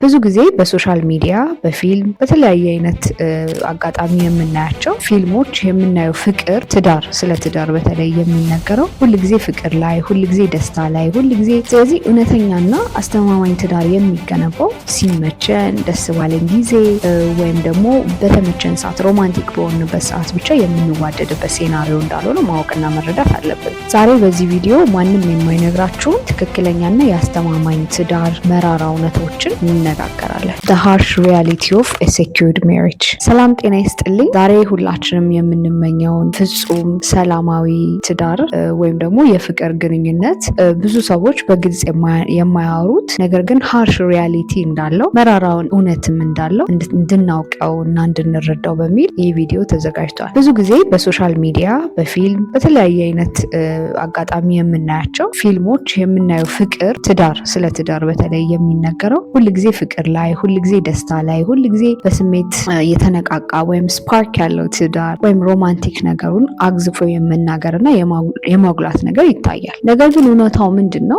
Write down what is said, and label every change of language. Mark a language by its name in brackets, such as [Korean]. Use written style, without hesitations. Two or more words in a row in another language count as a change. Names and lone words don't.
[Amharic] ብዙ ጊዜ በሶሻል ሚዲያ በፊልም በተለያየ አይነት አጋጣሚ የምናያቸው ፊልሞች የምናየው ፍቅር፣ ትዳር፣ ስለ ትዳር በተለይ የሚነገረው ሁልጊዜ ፍቅር ላይ፣ ሁልጊዜ ደስታ ላይ፣ ሁልጊዜ ስለዚህ እውነተኛና አስተማማኝ ትዳር የሚገነባው ሲመቸን፣ ደስ ባለን ጊዜ ወይም ደግሞ በተመቸን ሰዓት፣ ሮማንቲክ በሆንበት ሰዓት ብቻ የምንዋደድበት ሴናሪዮ እንዳልሆነ ማወቅና መረዳት አለብን። ዛሬ በዚህ ቪዲዮ ማንም የማይነግራችሁን ትክክለኛና የአስተማማኝ ትዳር መራራ እውነቶችን እንነጋገራለን። [English] The harsh reality of a secured marriage። [Amharic] ሰላም ጤና ይስጥልኝ። ዛሬ ሁላችንም የምንመኘውን ፍጹም ሰላማዊ ትዳር ወይም ደግሞ የፍቅር ግንኙነት ብዙ ሰዎች በግልጽ የማያወሩት ነገር ግን [English] harsh reality [Amharic] እንዳለው መራራውን እውነትም እንዳለው እንድናውቀው እና እንድንረዳው በሚል ይህ ቪዲዮ ተዘጋጅቷል። ብዙ ጊዜ በሶሻል ሚዲያ በፊልም በተለያየ አይነት አጋጣሚ የምናያቸው ፊልሞች የምናየው ፍቅር፣ ትዳር፣ ስለ ትዳር በተለይ የሚነገረው ሁልጊዜ ፍቅር ላይ፣ ሁልጊዜ ደስታ ላይ፣ ሁልጊዜ በስሜት የተነቃቃ ወይም ስፓርክ ያለው ትዳር ወይም ሮማንቲክ ነገሩን አግዝፎ የመናገርና የማጉላት ነገር ይታያል። ነገር ግን እውነታው ምንድን ነው?